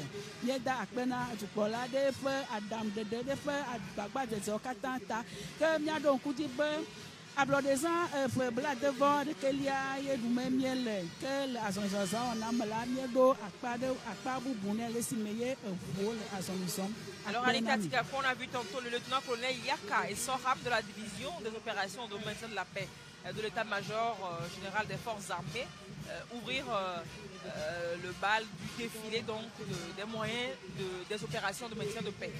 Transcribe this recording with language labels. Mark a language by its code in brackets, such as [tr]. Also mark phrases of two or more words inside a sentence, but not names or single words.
[ee] Míeda akpe na dukplɔla ɖe ƒe aɖaŋuɖeɖe ɖe ƒe agbagbadzedzewo katã ta ke míaɖo ŋku dzi be ablɔɖezã ƒe bladevɔ ɖekelia ye ɖume míele ke le azɔlizɔzɔ wɔna me la míeɖo akpa bubu ne le esime ye eʋuwo le azɔlizɔm. [fr] Alors Anita Tigako, on a vu tantôt le lieutenant-colonel Yaka et Soham de la division des opérations de maintien de la paix de l'état-major général des forces armées ouvrir le bal du défilé donc des moyens des opérations de maintien de paix.